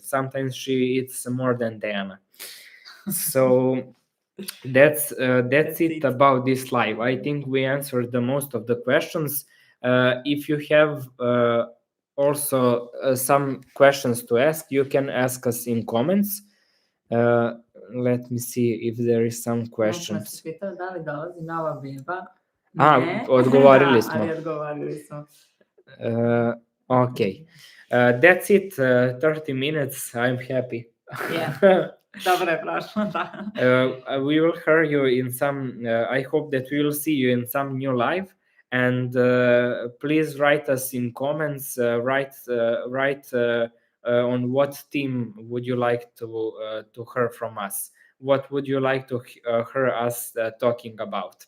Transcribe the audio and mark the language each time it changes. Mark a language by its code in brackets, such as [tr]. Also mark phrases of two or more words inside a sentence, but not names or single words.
[en] Sometimes she eats more than Dejana. So that's it about this live. I think we answered the most of the questions. If you have also some questions to ask, you can ask us in comments. Let me see if there is some questions. [sr] Da li dolazi nova beba? Odgovorili smo. Ali odgovorili smo. [en] Okay. That's it. 30 minutes. I'm happy. Yeah. [sr] Dobro je prošlo, da. [en] We will hear you in some, I hope that we will see you in some new live. And please write us in comments, write on what theme would you like to hear from us? What would you like to hear us talking about?